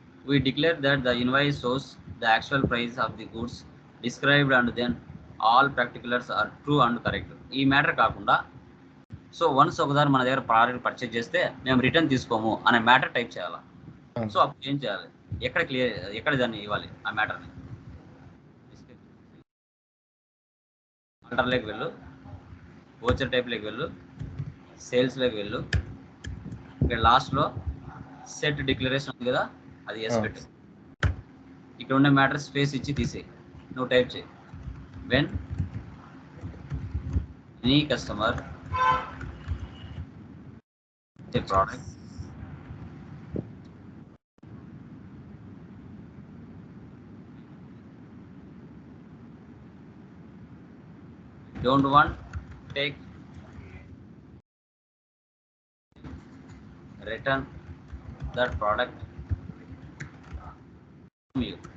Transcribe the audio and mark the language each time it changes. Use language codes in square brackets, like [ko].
[en] We declare that the invoice shows the actual price of the goods described and then all particulars are true and correct. [te] ఈ matter కాకుండా so once ఒకసారి మన దగ్గర product purchase చేస్తే మేము return తీసుకోము అనే మ్యాటర్ టైప్ చేయాలి. సో అప్పుడు ఏం చేయాలి, ఎక్కడ దాన్ని ఇవ్వాలి ఆ మ్యాటర్ని. ఆర్డర్లోకి వెళ్ళు, వోచర్ టైప్లోకి వెళ్ళు, సేల్స్లోకి వెళ్ళు, ఇక్కడ లాస్ట్లో సెట్ డిక్లరేషన్ ఉంది కదా అది ఎస్ పెట్టు. ఇక్కడ ఉండే మ్యాటర్ స్పేస్ ఇచ్చి తీసేయి, నువ్వు టైప్ చేయి. [en] When any customer a product don't want take return that product from you.